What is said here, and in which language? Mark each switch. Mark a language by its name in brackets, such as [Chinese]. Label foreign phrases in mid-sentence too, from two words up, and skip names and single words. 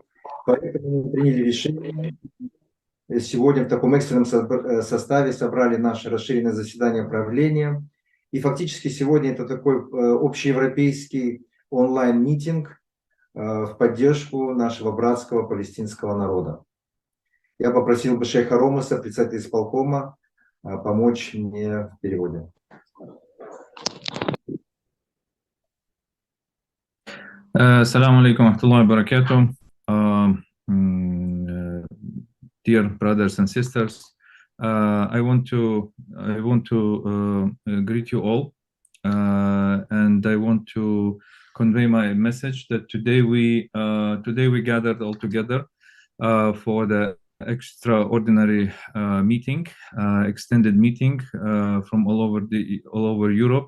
[Russian] Поэтому мы приняли решение. Сегодня в таком экстренном составе собрали наше расширенное заседание правления. И фактически сегодня это такой общеевропейский онлайн-митинг в поддержку нашего братского палестинского народа. Я попросил бы шейха Ромаса, председателя исполкома, помочь мне в переводе. [Arabic] السلام عليكم ورحمة الله وبركاته. [English] Dear brothers and sisters, I want to greet you all, and I want to convey my message that today we gathered all together for the extraordinary meeting, extended meeting from all over Europe.